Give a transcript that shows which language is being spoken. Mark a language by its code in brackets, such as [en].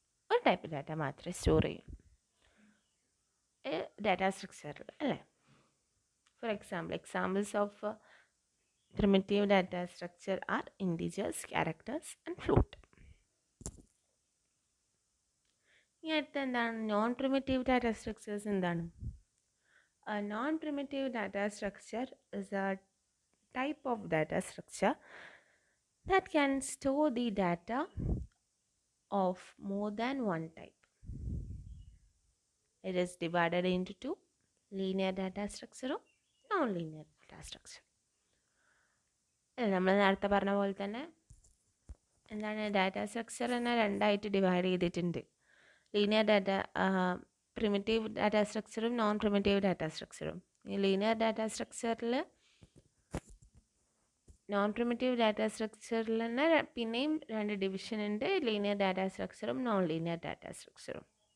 [ml] ഒരു type data മാത്രമേ store ചെയ്യൂ ഡാറ്റ സ്ട്രക്ചറിൽ അല്ലേ. [en] For examples of primitive data structure are integers, characters and float. [ml] ഇനി അടുത്ത എന്താണ് നോൺ പ്രിമിറ്റീവ് ഡാറ്റ സ്ട്രക്ചേഴ്സ്? എന്താണ്? [en] A non-primitive data structure is a type of data structure that can store the data of more than one type. It is divided into two: linear data structure or non-linear data structure. [ml] നമ്മൾ നേരത്തെ പറഞ്ഞ പോലെ തന്നെ എന്താണ് data structure തന്നെ രണ്ടായിട്ട് divide ചെയ്തിട്ടുണ്ട്. Linear data primitive data സ്ട്രക്ചറും non primitive data സ്ട്രക്ചറും. ഈ ലീനിയർ ഡാറ്റ സ്ട്രക്ചറിൽ നോൺ പ്രിമിറ്റീവ് ഡാറ്റ സ്ട്രക്ചറിൽ തന്നെ പിന്നെയും രണ്ട് ഡിവിഷൻ ഉണ്ട്: linear data സ്ട്രക്ചറും non linear data സ്ട്രക്ചറും.